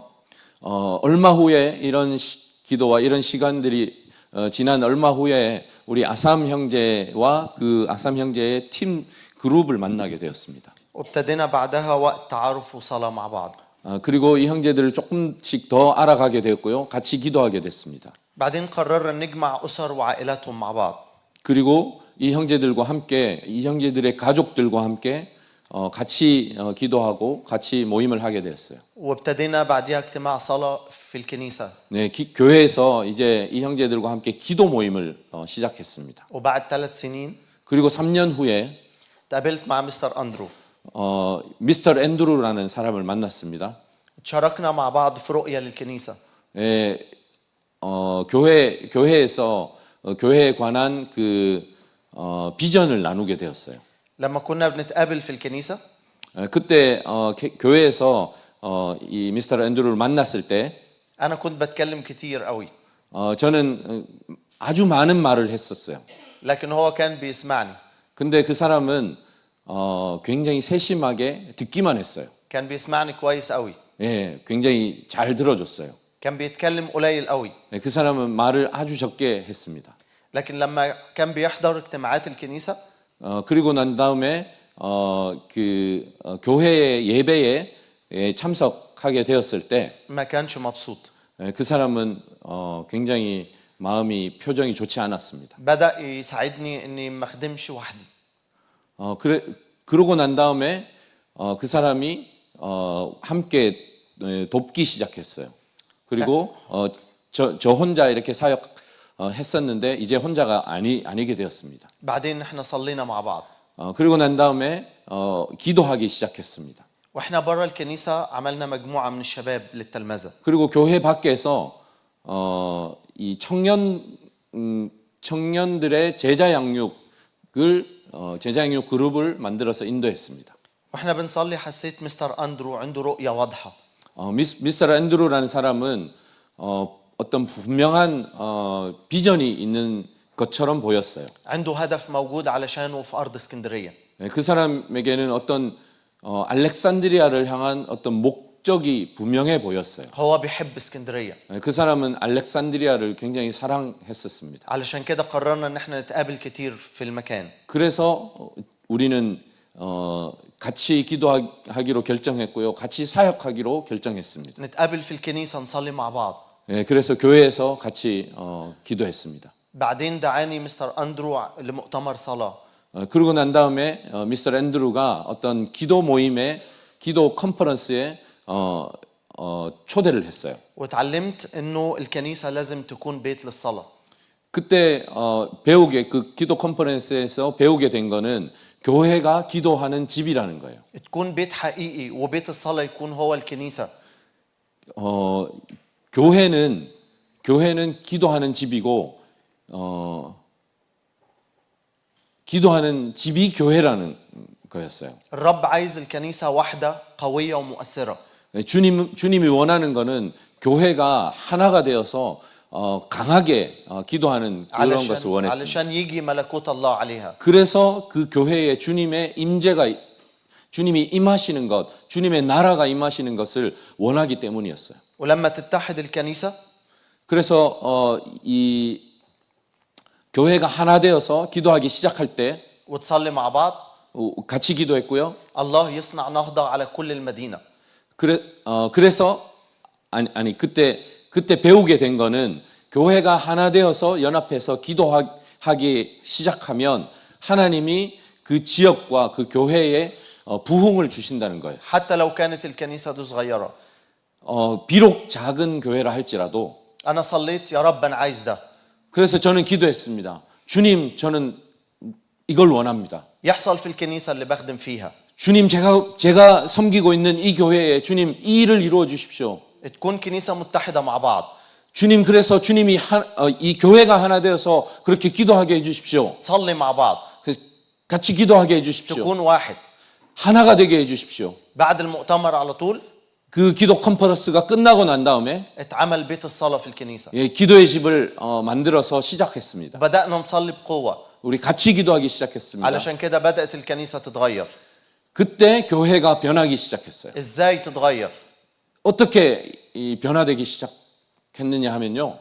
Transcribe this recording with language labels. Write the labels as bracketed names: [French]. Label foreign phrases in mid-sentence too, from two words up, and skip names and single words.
[Korean] 얼마 후에 이런 기도와 이런 시간들이 지난 얼마 후에 우리 아삼 형제와 그 아삼 형제의 팀 그룹을 만나게 되었습니다. [Arabic] وابتدينا بعدها وقت تعارف وصلاة مع بعض. [Korean] 그리고 이 형제들을 조금씩 더 알아가게 되었고요. 같이 기도하게 됐습니다. [Arabic] بعدين قررنا نجمع أسر وعائلاتهم مع بعض. [Korean] 그리고 이 형제들과 함께 이 형제들의 가족들과 함께 같이 기도하고 같이 모임을 하게 됐어요. [Arabic] وابتدينا بعدها اجتماع صلاة في الكنيسة. [Korean] 네, 교회에서 이제 이 형제들과 함께 기도 모임을 시작했습니다. [Arabic] وبعد 3 سنين [Korean] 그리고 3년 후에 [Arabic] اتقابلت مع مستر أندرو. [Korean] 미스터 앤드루라는 사람을 만났습니다. [Arabic] تشاركنا مع بعض في رؤية للكنيسة. [Korean] 예, 교회에서 교회에 관한 그 비전을 나누게 되었어요. [Arabic] لما كنا بنتقابل في الكنيسة [Korean] 그때 교회에서 이 미스터 앤드루를 만났을 때 [Arabic] أنا كنت بتكلم كتير قوي. [Korean] 저는 아주 많은 말을 했었어요. [Arabic] لكن هو كان بيسمعني. [Korean] 근데 그 사람은 굉장히 세심하게 듣기만 했어요. [Arabic] كان بيسمعني كويس قوي. [Korean] 예, 굉장히 잘 들어줬어요. [Arabic] كان بيتكلم قليل قوي. [Korean] 예, 그 사람은 말을 아주 적게 했습니다. [Arabic] لكن لما كان بيحضر اجتماعات الكنيسة [Korean] 그리고 난 다음에 교회의 예배에 참석하게 되었을 때 [Arabic] ما كانش مبسوط. [Korean] 그 사람은 굉장히 마음이 표정이 좋지 않았습니다. [Arabic] بدأ يساعدني إني ما أخدمش وحدي. [Korean] 그러고 난 다음에 그 사람이 함께 돕기 시작했어요. 그리고 저 혼자 이렇게 사역 했었는데 이제 혼자가 아니게 되었습니다. [Arabic] بعدين نحن صلينا مع بعض. [Korean] 그리고 난 다음에 기도하기 시작했습니다. [Arabic] واحنا برا الكنيسة عملنا مجموعة من الشباب للتلمذة. [Korean] 그리고 교회 밖에서 이 청년들의 제자 양육을 제자 양육 그룹을 만들어서 인도했습니다. [Arabic] واحنا بنصلي حسيت مستر أندرو عنده رؤية واضحة. [Korean] 미스터 앤드루라는 사람은 어떤 분명한 비전이 있는 것처럼 보였어요. [Arabic] عنده هدف موجود علشانه في أرض اسكندرية. [Korean] 그 사람에게는 어떤 알렉산드리아를 향한 어떤 목적이 분명해 보였어요. [Arabic] هو بيحب اسكندرية. [Korean] 그 사람은 알렉산드리아를 굉장히 사랑했었습니다. [Arabic] علشان كده قررنا ان احنا نتقابل كتير في المكان. [Korean] 그래서 우리는 같이 기도하기로 결정했고요. 같이 사역하기로 결정했습니다. [Arabic] نتقابل في الكنيسة نصلي مع بعض. [Korean] 그래서 교회에서 같이 기도했습니다. [Arabic] بعدين دعاني مستر أندرو لمؤتمر صلاة. [Korean] 그러고 난 다음에 미스터 앤드루가 어떤 기도 모임에 기도 컨퍼런스에 초대를 했어요. [Arabic] وتعلمت انه الكنيسة لازم تكون بيت للصلاة. [Korean] 그때 그 기도 컨퍼런스에서 배우게 된 거는 교회가 기도하는 집이라는 거예요. [Arabic] تكون بيت حقيقي وبيت الصلاة يكون هو الكنيسة. [Korean] 교회는 기도하는 집이고 기도하는 집이 교회라는 거였어요. [Arabic] الرب عايز الكنيسة واحدة قوية ومؤثرة. [Korean] 주님이 원하는 거는 교회가 하나가 되어서 강하게 기도하는 그런 것을 원했습니다. [Arabic] علشان يجي ملكوت الله عليها. [Korean] 그래서 그 교회에 주님의 주님이 임하시는 것, 주님의 나라가 임하시는 것을 원하기 때문이었어요. [Arabic] ولما تتحد الكنيسة [Korean] 그래서 이 교회가 하나 되어서 기도하기 시작할 때 [Arabic] وتصلي مع بعض [Korean] 같이 기도했고요. [Arabic] الله يصنع نهضة على كل المدينة. [Korean] 그래서 그때 배우게 된 거는 교회가 하나 되어서 연합해서 기도하기 시작하면 하나님이 그 지역과 그 교회에 부흥을 주신다는 거예요. [Arabic] حتى لو كانت الكنيسة صغيرة. [Korean] 비록 작은 교회라 할지라도 [Arabic] أنا صليت يا رب أنا عايز ده. [Korean] 그래서 저는 기도했습니다. 주님, 저는 이걸 원합니다. [Arabic] يحصل في الكنيسة اللي بخدم فيها. [Korean] 주님, 제가 섬기고 있는 이 교회에 주님 이 일을 이루어 주십시오. [Arabic] تكون كنيسة متحدة مع بعض. [Korean] 주님, 그래서 주님이 이 교회가 하나 되어서 그렇게 기도하게 해 주십시오. [Arabic] تصلي مع بعض. [Korean] 그래서 같이 기도하게 해 주십시오. [Arabic] تكون واحد. [Korean] 하나가 되게 해 주십시오. [Arabic] بعد المؤتمر على طول [Korean] 그 기도 컨퍼런스가 끝나고 난 다음에 [Arabic] اتعمل بيت الصلاة في الكنيسة. [Korean] 기도의 집을 만들어서 시작했습니다. [Arabic] بدأنا نصلي بقوة. [Korean] 우리 같이 기도하기 시작했습니다. [Arabic] علشان كده بدأت الكنيسة تتغير. [Korean] 그때 교회가 변하기 시작했어요. [Arabic] ازاي تتغير؟ [Korean] 어떻게 변화되기 시작했느냐 하면요.